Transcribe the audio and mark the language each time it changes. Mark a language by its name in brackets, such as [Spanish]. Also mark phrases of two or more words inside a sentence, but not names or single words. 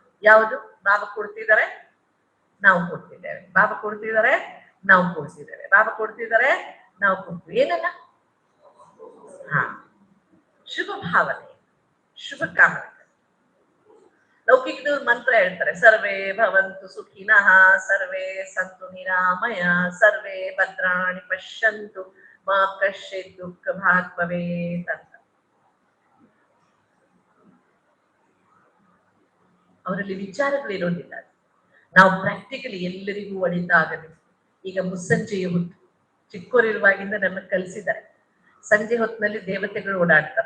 [Kannada] ಯಾವುದು? ಬಾಬಾ ಕೊಡ್ತಿದ್ದಾರೆ, ನಾವು ಕೊಡ್ತಿದ್ದೇವೆ. ಬಾಬಾ ಕೊಡ್ತಿದ್ದಾರೆ, ನಾವು ಕೊಡ್ತಿದ್ದೇವೆ. ಬಾಬಾ ಕೊಡ್ತಿದ್ದಾರೆ, ನಾವು ಕೊಡ್ತೀವಿ. ಏನಲ್ಲ? ಹಾ, ಶುಭ ಭಾವನೆ, ಶುಭ ಕಾಮನೆ. ಲೌಕಿಕದವ್ರು ಮಂತ್ರ ಹೇಳ್ತಾರೆ, [Sanskrit] ಸರ್ವೇ ಭವಂತು ಸುಖಿನಃ, ಸರ್ವೇ ಸಂತು ನಿರಾಮಯ, ಸರ್ವೇ ಭದ್ರಾಣಿ ಪಶ್ಯಂತು, ಮಾ ಕಶ್ಚಿತ್ ದುಃಖ ಭಾಗ್ ಭವೇತ್ ಅಂತ. [Kannada] ಅವರಲ್ಲಿ ವಿಚಾರಗಳಿರೋದಿಲ್ಲ. ನಾವು ಪ್ರಾಕ್ಟಿಕಲಿ ಎಲ್ಲರಿಗೂ ಒಳಿತ ಆಗಬೇಕು. ಈಗ ಮುಸ್ಸಂಜೆಯ ಹೊತ್ತು ಚಿಕ್ಕೋರಿರುವಾಗಿಂದ ನನ್ನ ಕಲಿಸಿದ್ದಾರೆ. ಸಂಜೆ ಹೊತ್ತಿನಲ್ಲಿ ದೇವತೆಗಳು ಓಡಾಡ್ತಾರ.